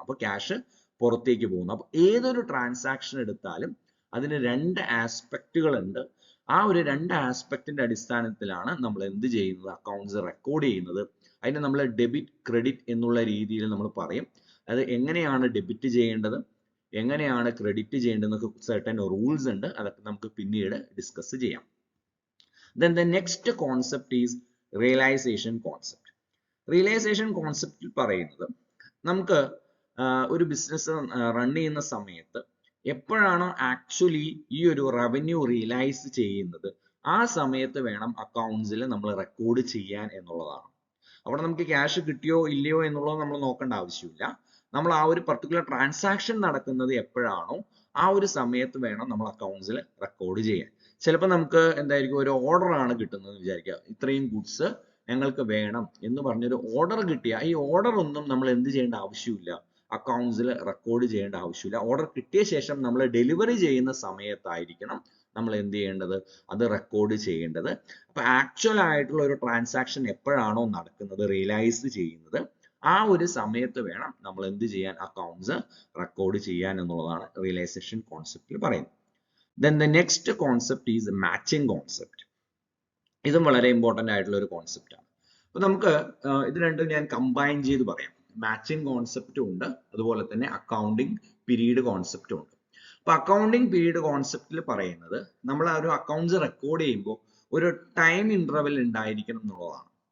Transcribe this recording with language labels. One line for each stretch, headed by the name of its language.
Malayalam: അപ്പൊ ക്യാഷ് പുറത്തേക്ക് പോകുന്നു. അപ്പൊ ഏതൊരു ട്രാൻസാക്ഷൻ എടുത്താലും അതിന് രണ്ട് ആസ്പെക്റ്റുകൾ ഉണ്ട്. ആ ഒരു രണ്ട് ആസ്പെക്റ്റിന്റെ അടിസ്ഥാനത്തിലാണ് നമ്മൾ എന്ത് ചെയ്യുന്നത്, അക്കൗണ്ട്സ് റെക്കോർഡ് ചെയ്യുന്നത്. അതിനെ നമ്മൾ ഡെബിറ്റ് ക്രെഡിറ്റ് എന്നുള്ള രീതിയിൽ നമ്മൾ പറയും. അത് എങ്ങനെയാണ് ഡെബിറ്റ് ചെയ്യേണ്ടത്, എങ്ങനെയാണ് ക്രെഡിറ്റ് ചെയ്യേണ്ടതെന്നൊക്കെ സർട്ടൻ റൂൾസ് ഉണ്ട്. അതൊക്കെ നമുക്ക് പിന്നീട് ഡിസ്കസ് ചെയ്യാം.
English: Then the next concept is realization concept.
Malayalam: Realisation കോൺസെപ്റ്റിൽ പറയുന്നത് നമുക്ക് ഒരു ബിസിനസ് റൺ ചെയ്യുന്ന സമയത്ത് എപ്പോഴാണോ ആക്ച്വലി ഈ ഒരു റവന്യൂ റിയലൈസ് ചെയ്യുന്നത് ആ സമയത്ത് വേണം അക്കൗണ്ട്സിൽ നമ്മൾ റെക്കോർഡ് ചെയ്യാൻ എന്നുള്ളതാണ്. അവിടെ നമുക്ക് ക്യാഷ് കിട്ടിയോ ഇല്ലയോ എന്നുള്ളത് നമ്മൾ നോക്കേണ്ട ആവശ്യമില്ല. നമ്മൾ ആ ഒരു പർട്ടിക്കുലർ ട്രാൻസാക്ഷൻ നടക്കുന്നത് എപ്പോഴാണോ ആ ഒരു സമയത്ത് വേണം നമ്മൾ അക്കൗണ്ട്സിൽ റെക്കോർഡ് ചെയ്യാൻ. ചിലപ്പോൾ നമുക്ക് എന്തായിരിക്കും, ഒരു ഓർഡർ ആണ് കിട്ടുന്നത് വിചാരിക്കുക, ഇത്രയും ഗുഡ്സ് ഞങ്ങൾക്ക് വേണം എന്ന് പറഞ്ഞൊരു ഓർഡർ കിട്ടിയ ഈ ഓർഡർ ഒന്നും നമ്മൾ എന്ത് ചെയ്യേണ്ട ആവശ്യമില്ല, അക്കൗണ്ട്സിൽ റെക്കോർഡ് ചെയ്യേണ്ട ആവശ്യമില്ല. ഓർഡർ കിട്ടിയ ശേഷം നമ്മൾ ഡെലിവറി ചെയ്യുന്ന സമയത്തായിരിക്കണം നമ്മൾ എന്ത് ചെയ്യേണ്ടത്, അത് റെക്കോർഡ് ചെയ്യേണ്ടത്. അപ്പൊ ആക്ച്വൽ ആയിട്ടുള്ള ഒരു ട്രാൻസാക്ഷൻ എപ്പോഴാണോ നടക്കുന്നത്, റിയലൈസ് ചെയ്യുന്നത്, ആ ഒരു സമയത്ത് വേണം നമ്മൾ എന്ത് ചെയ്യാൻ, അക്കൗണ്ട്സ് റെക്കോർഡ് ചെയ്യാൻ എന്നുള്ളതാണ് റിയലൈസേഷൻ കോൺസെപ്റ്റിൽ പറയുന്നത്.
English: Then the next concept is matching concept.
Malayalam: ഇതും വളരെ ഇമ്പോർട്ടന്റ് ആയിട്ടുള്ള ഒരു കോൺസെപ്റ്റ് ആണ്. അപ്പൊ നമുക്ക് ഇത് രണ്ടും ഞാൻ കമ്പൈൻ ചെയ്ത് പറയാം. മാച്ചിങ് കോൺസെപ്റ്റും ഉണ്ട്, അതുപോലെ തന്നെ അക്കൗണ്ടിങ് പീരീഡ് കോൺസെപ്റ്റും ഉണ്ട്. അപ്പൊ അക്കൗണ്ടിങ് പീരീഡ് കോൺസെപ്റ്റിൽ പറയുന്നത് നമ്മൾ ആ ഒരു അക്കൗണ്ട്സ് റെക്കോർഡ് ചെയ്യുമ്പോൾ ഒരു ടൈം ഇന്റർവെൽ ഉണ്ടായിരിക്കണം എന്നുള്ളതാണ്.